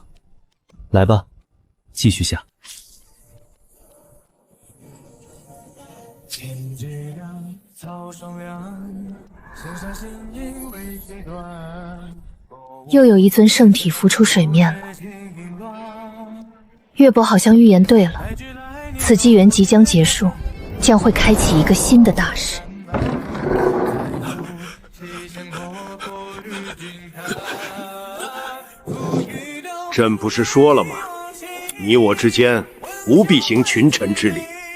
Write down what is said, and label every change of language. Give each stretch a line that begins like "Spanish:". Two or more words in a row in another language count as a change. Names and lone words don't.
Chinese: 來吧，繼續下。又有一尊圣体浮出水面了。月伯好像預言對了，此紀元即將結束，將會開啟一個新的大事。朕不是說了嗎？你我之間無必行群臣之禮。